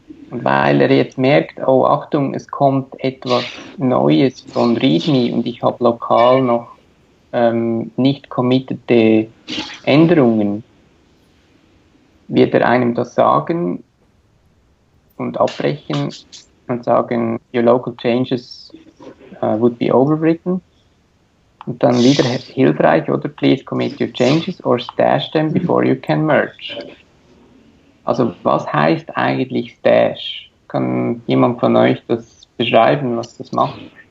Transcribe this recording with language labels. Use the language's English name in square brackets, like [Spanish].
[German] Und weil er jetzt merkt, oh Achtung, es kommt etwas Neues von README und ich habe lokal noch nicht committete Änderungen, wird er einem das sagen und abbrechen und sagen, [English] your local changes would be overwritten. [German] Und dann wieder hilfreich, oder? [English] Please commit your changes or stash them before you can merge. [German] Also was heißt eigentlich Stash? Kann jemand von euch das beschreiben, was das macht?